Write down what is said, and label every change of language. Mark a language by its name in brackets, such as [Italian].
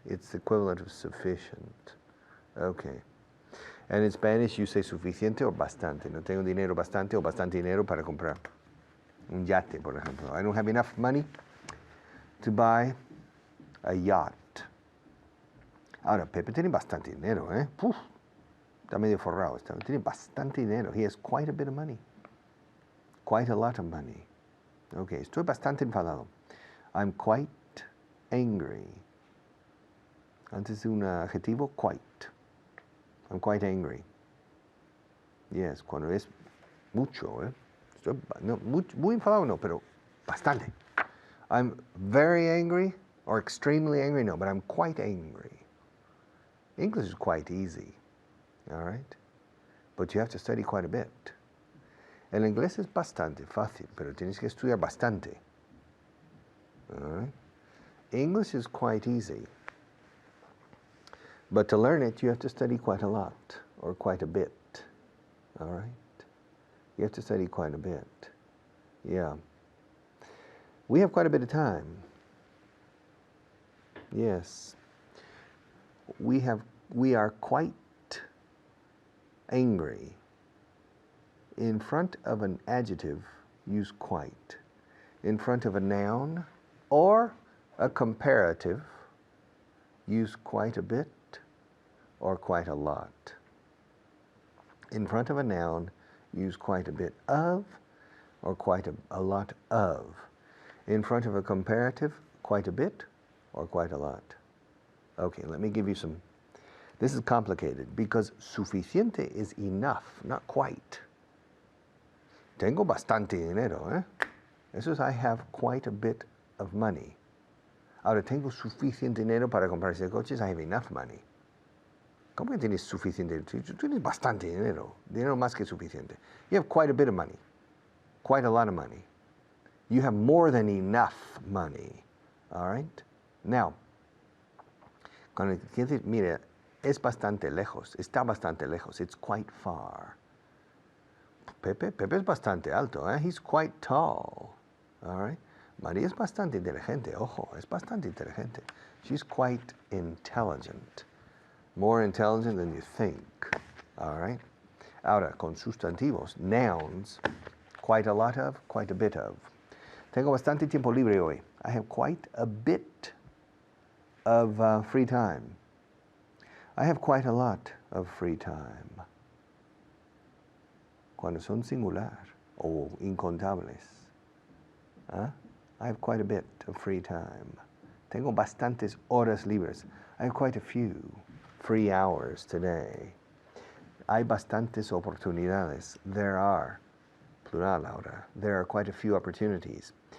[English] It's the equivalent of sufficient. Okay. And in Spanish you say suficiente or bastante. [Spanish] No tengo dinero bastante o bastante dinero para comprar un yate, por ejemplo. [English] I don't have enough money to buy a yacht. [Spanish] Ahora, Pepe tiene bastante dinero, ¿eh? Puf, está medio forrado. Tiene bastante dinero. [English] He has quite a bit of money. Quite a lot of money. [Spanish] Okay, estoy bastante enfadado. [English] I'm quite angry. [Spanish] Antes de un adjetivo, [English] quite. I'm quite angry. [Spanish] Yes, cuando es mucho, ¿eh? Estoy, no, muy enfadado no, pero bastante. [English] I'm very angry or extremely angry, no, but I'm quite angry. English is quite easy, all right? But you have to study quite a bit. [Spanish] El inglés es bastante fácil, pero tienes que estudiar bastante. [English] All right? English is quite easy. But to learn it, you have to study quite a lot, or quite a bit, all right? You have to study quite a bit, yeah. We have quite a bit of time. Yes. We are quite angry. In front of an adjective, use quite. In front of a noun or a comparative, use quite a bit or quite a lot. In front of a noun, use quite a bit of or quite a lot of. In front of a comparative, quite a bit or quite a lot. Okay, let me give you some. This is complicated because suficiente is enough, not quite. [Spanish] Tengo bastante dinero, ¿eh? Eso es [English] I have quite a bit of money. [Spanish] Ahora, tengo suficiente dinero para comprar ese coche, [English] I have enough money. [Spanish] ¿Cómo que tienes suficiente? Tú tienes bastante dinero, dinero más que suficiente. [English] You have quite a bit of money. quite a lot of money. You have more than enough money. All right? Now, [Spanish] cuando dice, mire, es bastante lejos, está bastante lejos, [English] it's quite far. [Spanish] Pepe es bastante alto, eh? [English] He's quite tall. All right? [Spanish] María es bastante inteligente, ojo, es bastante inteligente. [English] She's quite intelligent. More intelligent than you think. All right? [Spanish] Ahora, con sustantivos, [English] nouns, quite a lot of, quite a bit of. [Spanish] Tengo bastante tiempo libre hoy. [English] I have quite a bit of free time. I have quite a lot of free time. [Spanish] Cuando son singular o incontables. ¿Ah? [English] I have quite a bit of free time. [Spanish] Tengo bastantes horas libres. [English] I have quite a few free hours today. [Spanish] Hay bastantes oportunidades. [English] There are, plural ahora, there are quite a few opportunities.